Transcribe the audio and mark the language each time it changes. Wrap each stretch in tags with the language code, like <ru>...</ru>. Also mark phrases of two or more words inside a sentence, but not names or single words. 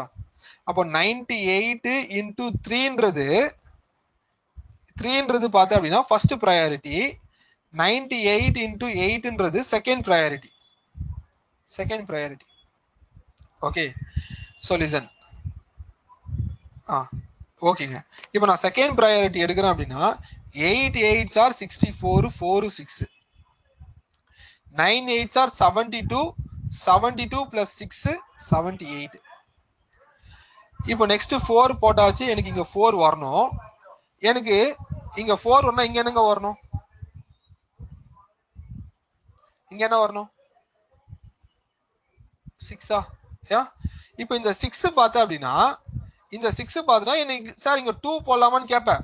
<ta>அப்போ 98 இன்டூ 3ன்றது பார்த்தா அப்படின்னா</ta> <en>first priority.</en> <ta>98 இன்டூ 8ன்றது</ta> <en>second priority. OK, so listen.</en> <ta>ஓகேங்க, இப்போ நான்</ta> <en>second priority</en> <ta>எடுக்கிறேன் அப்படின்னா</ta> <en>8 8s are 64, 4 6, 9 8s are 72, 72 plus 6 78.</en> <ta>இப்போ நெக்ஸ்ட் 4 போட்டாச்சு. எனக்கு இங்க 4 வரணும். எனக்கு இங்க 4 வரணும். இங்க என்னங்க வரணும்? இங்க என்ன வரணும்? 6ஆ? யா, இப்போ இந்த 6 பார்த்தா அப்படின்னா, இந்த 6 பார்த்தா எனக்கு சார் இங்க 2 போடலாமான்னு கேட்பேன்.</ta>